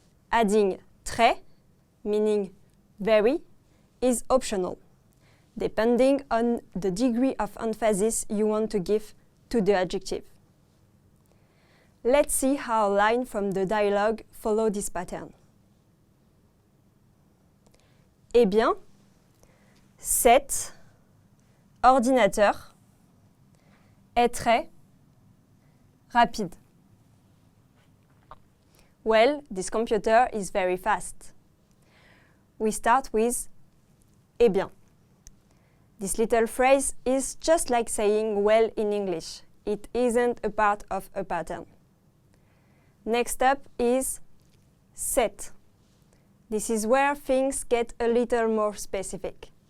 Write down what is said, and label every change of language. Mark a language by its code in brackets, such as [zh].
[en] Adding très, meaning very, is optional, depending on the degree of emphasis you want to give to the adjective. Let's see how lines from the dialogue follow this pattern. [fr] Eh bien, cet ordinateur est très rapide. [en] Well, this computer is very fast. We start with eh bien. This little phrase is just like saying well in English. It isn't a part of a pattern. Next up is set. This is where things get a little more specific.